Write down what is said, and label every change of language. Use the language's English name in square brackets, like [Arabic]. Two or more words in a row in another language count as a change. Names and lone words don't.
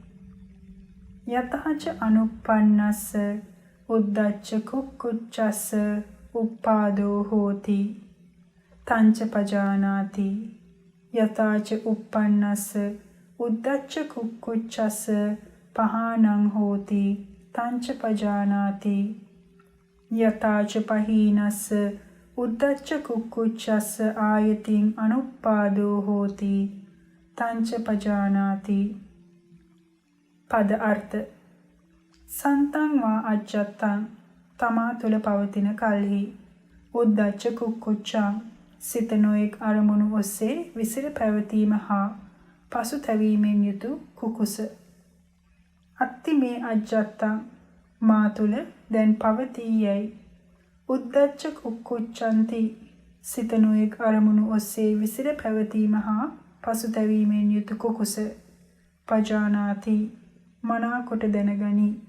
[Pali] යතහච අනුප්පන්නස්ස උද්දච්ච කුක්කුච්ඡස්ස උප්පාදෝ හෝති තංච පජානාති යතාච උප්පන්නස්ස උද්දච්ච කුක්කුච්ඡස්ස පහානං හෝති තංච පජානාති යතාච පහීනස්ස උද්දච්ච කුක්කුච්ඡස්ස ආයතින් අනුප්පාදෝ හෝති තංච පජානාති. [Sinhala] පද අර්ථ [Pali] සන්තං වා අජ්ජත්තං [Sinhala] තමා තුළ පවතින කල්හි [Pali] උද්දච්ච කුක්කුච්ඡං [Sinhala] සිත නොයෙක් අරමුණු ඔස්සේ විසිර පැවතීම හා පසුතැවීමෙන් යුතු කුකුස [Pali] අත්ති මේ අජ්ජත්තං [Sinhala] මා තුළ දැන් පවතී යයි [Pali] උද්දච්ච කුක්කුච්ඡන්ති [Sinhala] සිත නොයෙක් අරමුණු ඔස්සේ විසිර පැවතීම හා පසුතැවීමෙන් යුතු කුකුස පජානාති මනා කොට දැනගනි.